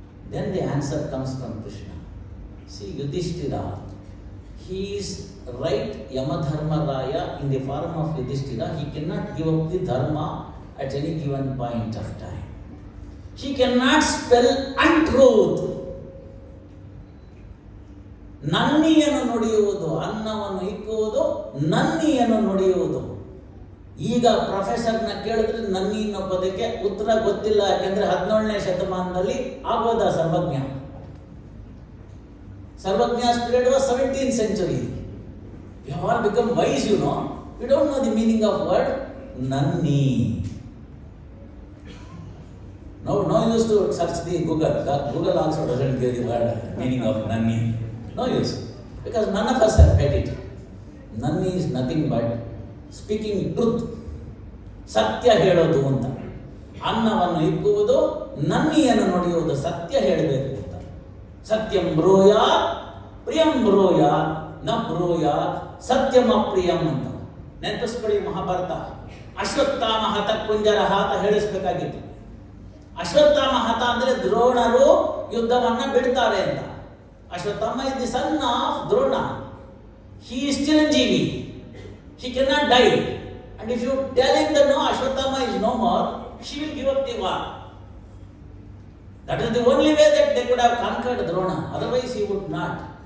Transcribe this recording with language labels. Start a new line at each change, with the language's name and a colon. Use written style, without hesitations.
English: Then the answer comes from Krishna. See, Yudhishthira, he is right Yamadharmaraya in the form of Yudhishthira. He cannot give up the dharma at any given point of time. He cannot spell untruth.
Kannada: ನನ್ನಿಯನ್ನು ನುಡಿಯುವುದು, ಅನ್ನವನ್ನು ಇಕ್ಕುವುದು, ನನ್ನಿಯನ್ನು ನುಡಿಯುವುದು. ಈಗ ಪ್ರೊಫೆಸರ್ನ ಕೇಳಿದ್ರೆ ನನ್ನಿ ಅನ್ನೋ ಪದಕ್ಕೆ ಉತ್ತರ ಗೊತ್ತಿಲ್ಲ. ಯಾಕೆಂದ್ರೆ 17ನೇ ಶತಮಾನದಲ್ಲಿ ಆಗೋದ ಸರ್ವಜ್ಞ.
English: Sarvajna's period was 17th century. We have all become wise, We don't know the meaning of word nanni. No use to search the Google. Google also doesn't give the word meaning of nanni. No use. Because none of us have read it. Nanni is nothing but speaking truth.
Kannada: ಸತ್ಯ ಹೇಳೋದು ಅಂತ. ಅನ್ನವನ್ನು ಇಕ್ಕುವುದು, ನನ್ನಿಯನ್ನು ನುಡಿಯುವುದು, ಸತ್ಯ ಹೇಳಬೇಕು ಅಂತ.
Sanskrit: ಸತ್ಯಂ ಬ್ರೂಯಾತ್ ಪ್ರಿಯಂ ಬ್ರೂಯಾತ್ ನ ಬ್ರೂಯಾತ್ ಸತ್ಯಂ ಅಪ್ರಿಯಂ ಅಂತ.
Kannada: ನೆನಪಿಸ್ಕೊಳ್ಳಿ ಮಹಾಭಾರತ.
Sanskrit: ಅಶ್ವತ್ಥಾಮ ಹತ ಕುಂಜರಹ
Kannada: ಅಂತ ಹೇಳಿಸ್ಬೇಕಾಗಿತ್ತು. ಅಶ್ವತ್ಥಾಮ ಹತ ಅಂದ್ರೆ ದ್ರೋಣರು ಯುದ್ಧವನ್ನ ಬಿಡ್ತಾರೆ ಅಂತ.
English: Ashwatthama is the son of Drona. He is Chiranjeevi. He cannot die. And if you tell him that no, Ashwatthama is no more, she will give up the war. That is the only way that they could have conquered Drona. Otherwise he would not.